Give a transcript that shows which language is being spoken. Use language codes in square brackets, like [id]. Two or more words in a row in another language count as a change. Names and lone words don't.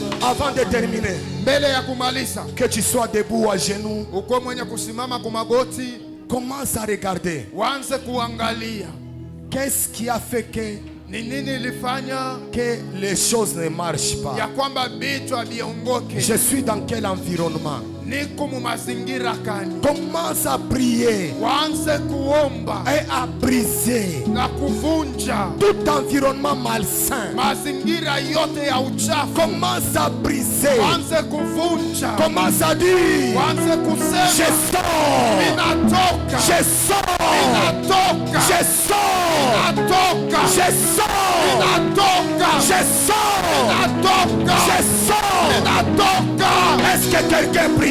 [fr] Avant de terminer, [sw] mbele ya kumaliza, [fr] que tu sois debout à genoux, [sw] uko mwenye kusimama kwa magoti, [fr] commence à regarder. [sw] uanze kuangalia [fr] Qu'est-ce qui a fait que [sw] ni nini ilifanya [fr] les choses ne marchent [sw] ya [fr] pas? [sw] kwamba vitu haviongoke. [fr] Je suis dans quel environnement? [sw] Niko mu mazingira gani? [fr] Commence à prier [sw] Waanze kuomba [fr] et à briser [sw] na kuvunja [fr] tout environnement malsain. [sw] mazingira yote ya uchafu. [fr] Commence à briser. [sw] Waanze kuvunja, [fr] Commence à dire, [sw] waanze [fr] je [sw] kusema [fr] sors, [sw] ninatoka, [fr] je sors, [sw] ninatoka, [fr] je sors, [sw] ninatoka, [fr] je sors, [sw] ninatoka, [fr] je sors, [sw] ninatoka, [fr] je sors. [sw] ninatoka. [fr] Est-ce que quelqu'un prie?